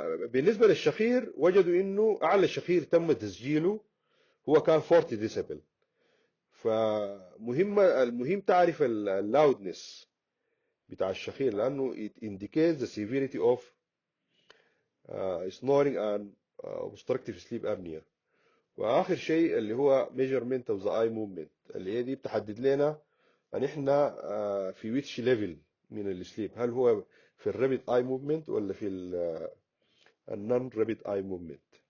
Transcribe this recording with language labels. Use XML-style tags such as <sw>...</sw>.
<ar>بالنسبة للشخير وجدوا إنه أعلى شخير تم تسجيله هو كان 40 ديسبل. المهم تعرف اللاودنس بتاع الشخير لأنه</ar> <en>it indicates the severity of snoring and obstructive sleep apnea.</en> <ar>واخر شيء اللي هو</ar> <en>measurement of the eye movement</en> <ar>اللي هي دي بتحدد لنا ان احنا في which level من السليب، هل هو في الرابid اي موفمنت ولا في النون رابid اي موفمنت.</ar>